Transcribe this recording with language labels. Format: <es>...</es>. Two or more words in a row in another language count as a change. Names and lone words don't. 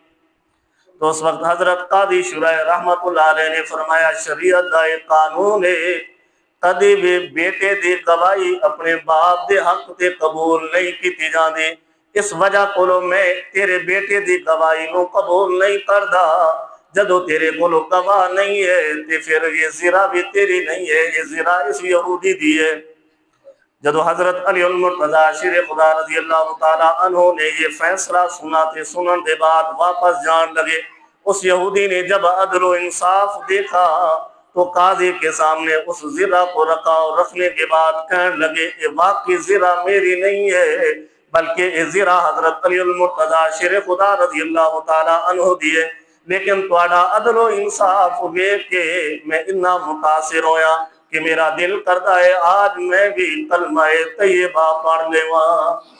<pa>تو اس وقت حضرت قاضی شرح رحمت اللہ علیہ نے فرمایا شریعت دا ایک قانون ہے کدی بھی بیٹے دی گواہی اپنے باپ دے حق تے قبول نہیں کیتی جاندی، اس وجہ کولو میں تیرے بیٹے دی گواہی نو قبول نہیں کردا۔ جدو تیرے کولو گواہ نہیں ہے تے پھر یہ زرہ بھی تیری نہیں ہے، یہ زرہ اس یہودی دی ہے۔ جدو حضرت علی المرتضی شیر خدا رضی اللہ تعالی عنہ نے یہ فیصلہ سنا تے سنن دے بعد واپس جان لگے،</pa> <ur>اس یہودی نے جب عدل و انصاف دیکھا تو قاضی کے سامنے اس زرہ کو رکھا اور رکھنے کے بعد کہنے لگے یہ واقعی زرہ میری نہیں ہے</ur> <pa>بلکہ یہ زرہ حضرت علی المرتضی شیر خدا رضی اللہ تعالی عنہ دیے، لیکن تواڈا عدل و انصاف ویکھ کے میں اتنا متاثر ہویا کہ میرا دل کرتا ہے آج میں بھی کلمہ طیبہ پڑھ لیواں۔</pa>